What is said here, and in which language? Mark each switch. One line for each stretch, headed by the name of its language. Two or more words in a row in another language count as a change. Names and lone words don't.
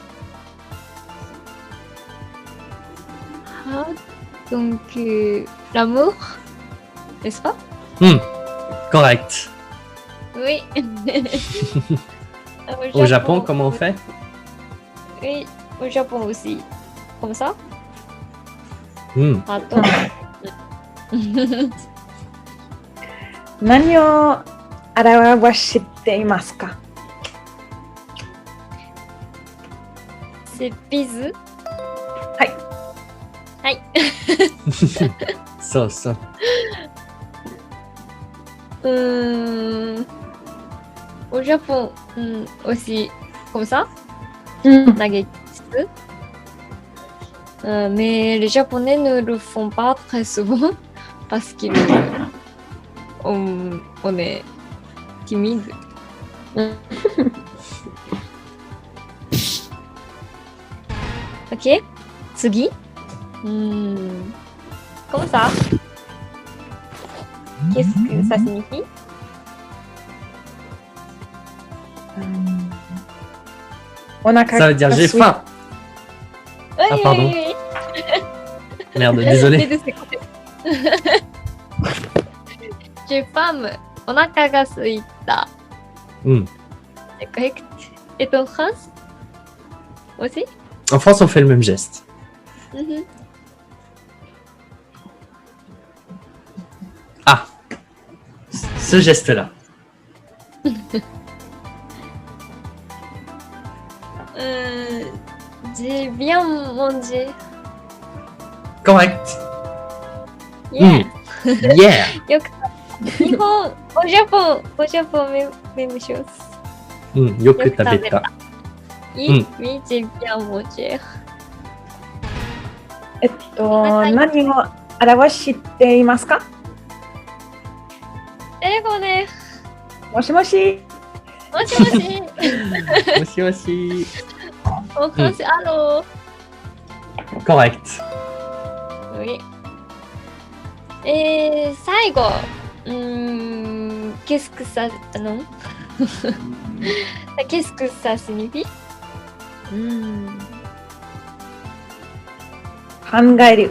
French: Ah, donc, l'amour, n'est-ce pas? Correct. Oui. Au Japon, comment on fait? Oui, au Japon aussi. Comme ça? Attends.
Japanese: 何を表していますか？
French: C'est bise.
Japanese: はい。はい。そうそう。
French: Au Japon, aussi comme ça,
Japanese: うん。
French: 投げキス。Mais les Japonais ne le font pas très souvent parce qu'on est timide. Ok, 次。Comme ça. Qu'est-ce que ça signifie? Ça veut dire j'ai faim. Ah, pardon. Merde, désolé. J'ai faim.
Japanese: お腹が空いた。
French: C'est correct. Et en France aussi? En France, on fait le même geste. Ah, ce geste-là. J'ai bien mangé. Correct.
English: Yeah. Yeah.
Japanese: よく日本、
French: au Japon, même chose.
Japanese: よく食べた.
French: Oui, j'ai bien mangé.
Japanese: 何を表していますか？英語で。もしもし。もしもし。もしもし。
French: En français, allô. Correct. Oui. Et 最後。qu'est-ce que ça... Non. Qu'est-ce que ça signifie?
Japanese: 考える。